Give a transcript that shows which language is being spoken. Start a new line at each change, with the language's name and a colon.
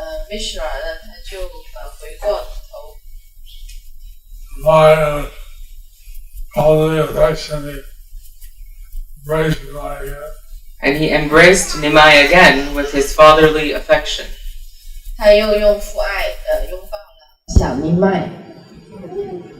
Chinese: Mishra 呢，他就回过头。
English: My motherly affection, he embraced Nimai again. And he embraced Nimai again with his fatherly affection.
Chinese: 他又用父爱拥抱了小尼麦。